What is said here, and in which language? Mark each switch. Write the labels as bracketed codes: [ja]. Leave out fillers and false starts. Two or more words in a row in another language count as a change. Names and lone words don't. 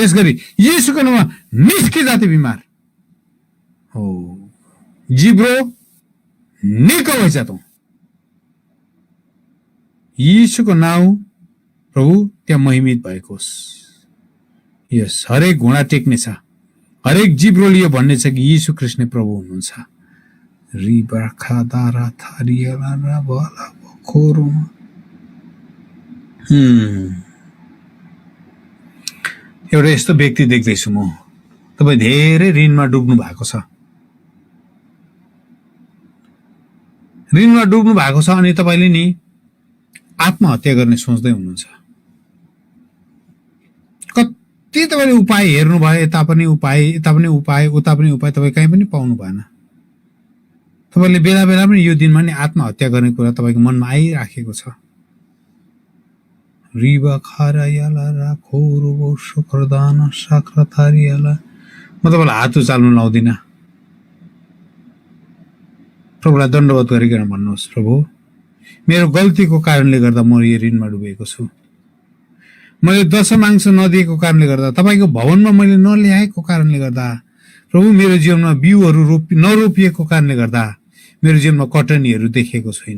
[ne] यस गरी येशूको नाउँमा निस्के जाति बिमार हो, जिब्रो निको भइछ त। येशूको नाउँ प्रभु त्यहाँ महिमित भएको होस्। यस, हरेक घुँडा टेक्ने छ, हरेक जिब्रो लियो भन्ने छ कि येशू कृष्ण प्रभु हुनुहुन्छ। रिबा खादारा थारियाला रा बाला खोरोमा। एउटा यस्तो व्यक्ति देख्दैछु म, तपाईँ धेरै ऋणमा डुब्नु भएको छ, ऋणमा डुब्नु भएको छ अनि तपाईँले नि आत्महत्या गर्ने सोच्दै हुनुहुन्छ। कति तपाईँले उपाय हेर्नु भयो, यता पनि उपाय, यता पनि उपाय, उता पनि उपाय, तपाईँ कहीँ पनि पाउनु भएन। तपाईँले बेला बेला पनि यो दिनमा नि आत्महत्या गर्ने कुरा तपाईँको मनमा आइराखेको छ। रिबा खारायाला रा खोरुबो सुक्रदान साक्रतारियाला। म तपाईँलाई हात उचाल्नु लाउँदिनँ, प्रभुलाई दण्डवत गरिकन भन्नुहोस्, प्रभु मेरो गल्तीको कारणले गर्दा म यो ऋणमा डुबेको छु, मैले दशमांश नदिएको कारणले गर्दा, तपाईँको भवनमा मैले नल्याएको कारणले गर्दा, प्रभु मेरो जीवनमा बिउहरू नरोपिएको कारणले गर्दा मेरो जीवनमा कटनीहरू देखेको छैन।